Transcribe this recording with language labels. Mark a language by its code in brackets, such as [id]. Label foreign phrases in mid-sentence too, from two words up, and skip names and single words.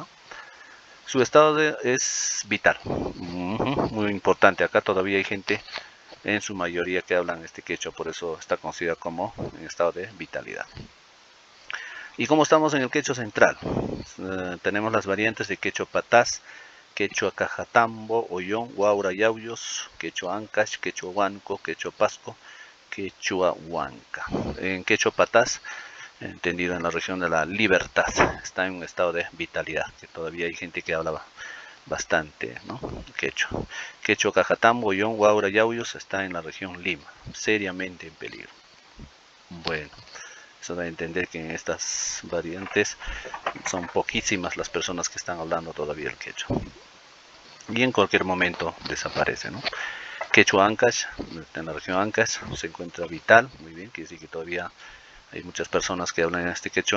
[es] Su estado es vital, muy importante. Acá todavía hay gente, en su mayoría, que hablan este quechua, por eso está considerado como en estado de vitalidad. ¿Y cómo estamos en el quechua central? Tenemos las variantes de quechua patás, quechua cajatambo, ollón, guaura, yauyos, quechua ancash, quechua huanco, quechua pasco, quechua huanca. En quechua patás, entendido en la región de la Libertad, está en un estado de vitalidad, que todavía hay gente que hablaba bastante, ¿no? Quechua. Quechua cajatambo, ollón, guaura, yauyos está en la región Lima, seriamente en peligro. Bueno, eso da a entender que en estas variantes son poquísimas las personas que están hablando todavía el quechua. Y en cualquier momento desaparece, ¿no? Quechua Ancash, en la región Ancash, se encuentra vital, muy bien, quiere decir que todavía hay muchas personas que hablan este quechua.